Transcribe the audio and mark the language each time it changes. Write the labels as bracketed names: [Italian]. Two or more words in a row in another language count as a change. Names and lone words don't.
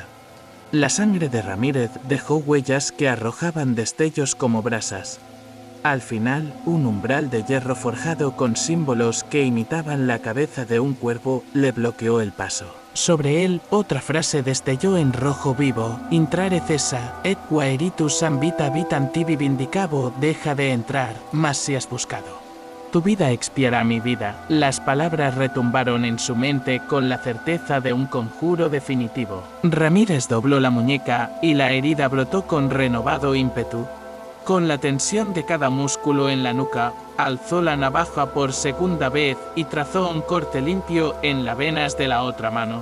[Spanish] La sangre de Ramírez dejó huellas que arrojaban destellos como brasas. Al final, un umbral de hierro forjado con símbolos que imitaban la cabeza de un cuervo le bloqueó el paso. Sobre él, otra frase destelló en rojo vivo: [Latin] Intrare cesa, et quaeritus ambita vitam tibi vindicabo, [Spanish] deja de entrar, más si has buscado. Tu vida expiará mi vida. Las palabras retumbaron en su mente con la certeza de un conjuro definitivo. Ramírez dobló la muñeca y la herida brotó con renovado ímpetu. Con la tensión de cada músculo en la nuca, alzó la navaja por segunda vez y trazó un corte limpio en las venas de la otra mano.